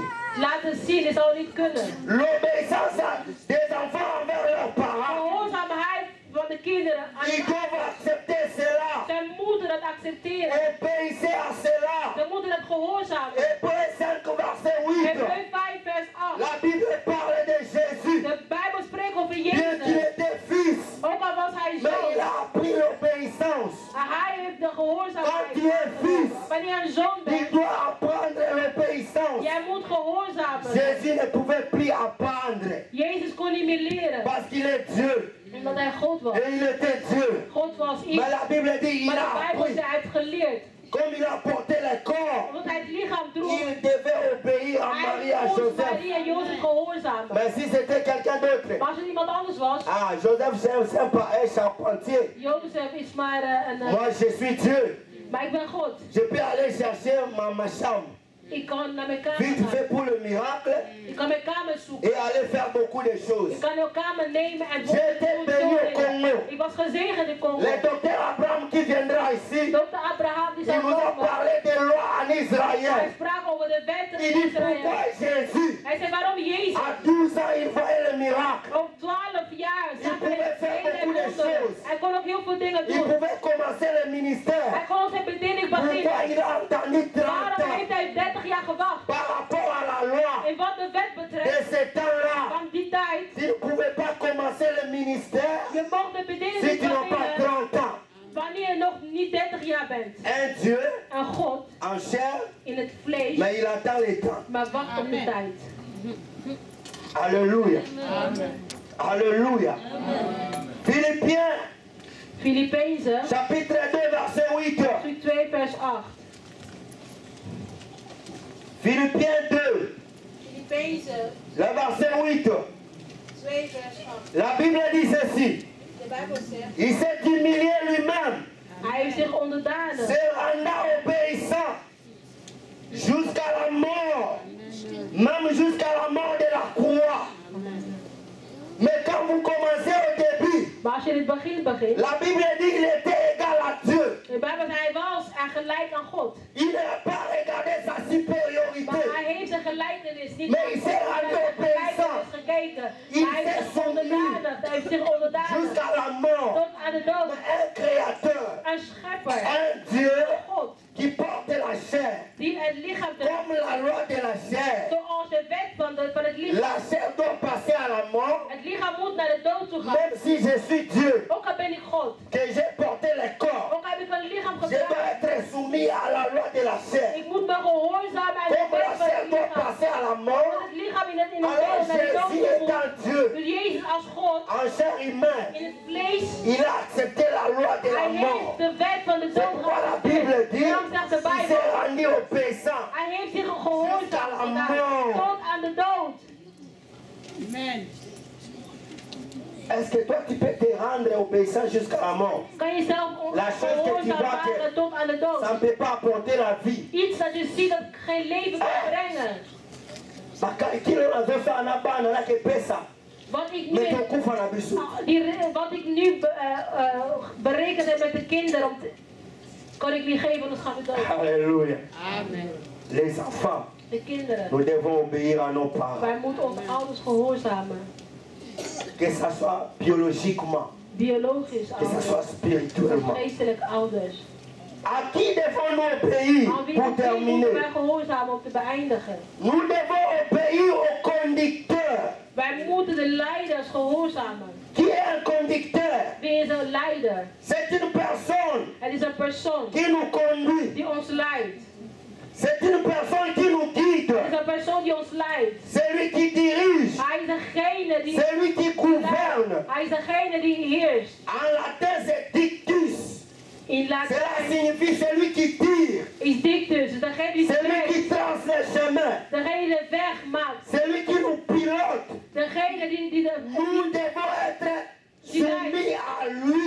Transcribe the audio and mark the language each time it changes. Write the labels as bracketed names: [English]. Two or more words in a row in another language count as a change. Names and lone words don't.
[Dutch] laten zien, dit zou niet kunnen. [French] L'obéissance des enfants envers leurs parents. [Dutch] Gehoorzaamheid van de kinderen aan [French] Ils doivent accepter cela. [Dutch] zij moeten dat accepteren. [French] Obéissez à cela. [Dutch] Ze moeten dat gehoorzamen. [French] Hébreu 5 verset 8. [Dutch] Hébreu 5 vers 8. [French] La Bible parle de Jésus. [Dutch] De Bijbel spreekt over [French] Bien qu'il [Dutch] Jezus. [French] était fils, [Dutch] Ook al was hij [French] mais il [Dutch] zoon. [French] a appris l'obéissance. [Dutch] Hij heeft de [French] Quand [Dutch] gehoorzaamheid. [French] tu es fils, [Dutch] Wanneer je een zoon [French] tu [Dutch] bent, [French] dois apprendre l'obéissance. [Dutch] jij moet gehoorzamen. [French] Jésus ne pouvait plus apprendre [Dutch] Jezus kon niet meer leren. [French] parce qu'il est Dieu. [Dutch] Omdat hij God was. [French] Et il était Dieu. [Dutch] God was iets. [French] Mais la Bible dit il [Dutch] Maar de [French] a [Dutch] Bijbel [French] appris. [Dutch] zegt, hij heeft geleerd. [French] Comme il a porté le corps, [Dutch] Omdat hij het lichaam droeg. [French] il devait obéir à Marie et à [Dutch] Hij moest [French] Joseph. [Dutch] Maria en Jozef gehoorzamen. [French] Mais si c'était quelqu'un d'autre, [Dutch] Maar als het iemand anders was. [French] ah, Joseph c'est un charpentier. [Dutch] Jozef is maar een... [French] Moi, je suis Dieu. [Dutch] Maar ik ben God. [French] Je peux aller chercher ma chambre. [Dutch] Ik kan naar mijn kamer [French] Vite [Dutch] gaan. [French] fait pour le miracle [Dutch] Ik kan mijn kamer zoeken. [French] et aller faire beaucoup de choses. [Dutch] Ik kan jouw kamer nemen en [French] J'étais béni au Congo. [Dutch] Ik was gezegend in Congo. [French] Le docteur Abraham qui viendra ici, [Dutch] Dr. Abraham die [French] il [Dutch] zou [French] nous a [Dutch] komen. [French] parlé des lois en [Dutch] Hij [French] Israël. [Dutch] sprak over de wetten [French] Il [Dutch] in [French] dit [Dutch] Israël. [French] pourquoi Jésus, [Dutch] Hij zei waarom Jezus [French] à 12 ans, il voyait le miracle. [Dutch] op 12 jaar [French] Il [Dutch] zag hij [French] pouvait [Dutch] het [French] faire [Dutch] ene en [French] beaucoup de [Dutch] wonderen. [French] choses. [Dutch] Hij kon ook heel veel dingen [French] Il [Dutch] doen. [French] pouvait commencer le ministère. [Dutch] Hij kon zijn bediening [French] Pourquoi [Dutch] beginnen. [French] il a attendu 30 [Dutch] Waarom heeft [French] ans [Dutch] hij 30 jaar gewacht? [French] par rapport à la loi [Dutch] En wat de wet [French] de [Dutch] betreft, [French] ce temps-là? [Dutch] van die tijd, [French] Tu ne pouvais pas commencer le ministère [Dutch] je mocht de bediening [French] si [Dutch] niet [French] tu n'as pas [Dutch] beginnen [French] 30 ans. [Dutch] wanneer je nog niet 30 jaar bent. [French] Un Dieu [Dutch] Een God [French] en chair, [Dutch] in het vlees, [French] mais il attend les temps. [Dutch] maar wacht op de tijd. [French] Alléluia. Alléluia. Philippiens, [Dutch] Filippenzen, [French] chapitre 2, verset 8. [Dutch] hoofdstuk 2, vers 8. [French] Philippiens 2, [Dutch] Filippenzen [French] le verset 8. [Dutch] 2, vers 8. [French] La Bible dit ceci. [Dutch] De Bijbel zegt, [French] Il s'est humilié lui-même, [Dutch] hij heeft zich onderdanen. [French] se rendant obéissant jusqu'à la mort, même jusqu'à la mort de la croix. Mais quand vous commencez au début, [Dutch] Maar als je in het begin begint, [French] la Bible dit qu'il était égal à Dieu. [Dutch] de Bijbel zegt hij was en gelijk aan God. [French] Il n'a pas regardé sa supériorité. [Dutch] Maar hij heeft zijn gelijkenis niet Maar hij zegt, hij heeft hij zijn gelijkenis gekeken. Maar hij heeft zich onderdanig. Hij heeft zich onderdanig [French] Jusqu'à la mort. [Dutch] tot aan de dood. [French] Un créateur, [Dutch] Een schepper, [French] un Dieu [Dutch] God, [French] qui porte la chair, [Dutch] die het lichaam draagt. [French] comme la loi de la chair. [Dutch] Zoals de wet van het lichaam. [French] La chair doit passer à la mort, [Dutch] Het lichaam moet naar de dood toe gaan. [French] même si je suis Dieu, [Dutch] Ook al ben ik God. [French] que j'ai porté le corps. [Dutch] Ook al heb ik een lichaam [French] Je dois [Dutch] gedragen. [French] être soumis à la loi de la chair. [Dutch] Ik moet me gehoorzamen aan de [French] Comme la [Dutch] wet van [French] chair [Dutch] het [French] doit [Dutch] lichaam. [French] passer à la [Dutch] Dat [French] mort, [Dutch] het lichaam in het [French] alors [Dutch] dood naar de dood [French] Jésus [Dutch] toe [French] étant [Dutch] moet. [French] Dieu, [Dutch] Dus Jezus als God [French] en chair humaine, [Dutch] in het vlees. [French] il a accepté la loi de la [Dutch] Hij heeft [French] mort. [Dutch] de wet van de [French] C'est [Dutch] dood [French] pourquoi la Bible [Dutch] geaccepteerd. [French] dit, [Dutch] Daarom zegt de [French] il [Dutch] Bijbel. [French] s'est rendu obéissant. [Dutch] Hij heeft zich gehoorzaamd gedaan tot aan de dood. [French] Amen. Est-ce que toi tu peux te rendre obéissant jusqu'à la mort? [Dutch] Kan je zelf [French] La chose que tu [Dutch] gehoorzaam [French] vois que [Dutch] maken tot aan de dood. [French] ça ne peut pas apporter la vie. [Dutch] Iets dat je ziet dat geen leven kan brengen. [Lingala] Bakakilo nazosa na bana na kepesa. [Dutch] Wat ik nu, [Lingala] Metokufa na bisu. [Dutch] wat ik nu berekend heb met de kinderen, kan ik niet geven, anders gaan we dood. [French] Alléluia. Amen. Les enfants, [Dutch] De kinderen. [French] nous devons obéir à nos parents. [Dutch] Wij moeten onze ouders gehoorzamen. [French] Que ça soit biologiquement, [Dutch] Biologisch [French] que ça [Dutch] ouders. [French] soit spirituellement. [Dutch] Geestelijk ouders. [French] À qui devons-nous obéir [Dutch] Aan wie [French] pour [Dutch] moeten wij [French] terminer? [Dutch] gehoorzamen om te beëindigen? [French] Nous devons obéir au conducteur. [Dutch] Wij moeten de leiders gehoorzamen. [French] Qui est un conducteur? [Dutch] Wie is een leider? [French] C'est une personne [Dutch] Het is een persoon [French] qui nous conduit. [Dutch] die ons leidt. [French] C'est une personne qui nous guide. [Dutch] Het is een persoon die ons leidt. [French] C'est lui qui dirige. [Dutch] Hij is degene die [French] C'est lui qui gouverne. [Dutch] Hij is degene die heerst. [French] En latin, c'est dictus. [Dutch] In [French] Cela [Dutch] Latijn [French] signifie celui qui tire. [Dutch] is dictus, dus degene die [French] Celui [Dutch] spreekt. [French] qui trace le chemin. [Dutch] Degene die de weg maakt. [French] Celui qui nous pilote. [Dutch] Degene die de... [French] Nous devons être soumis à lui.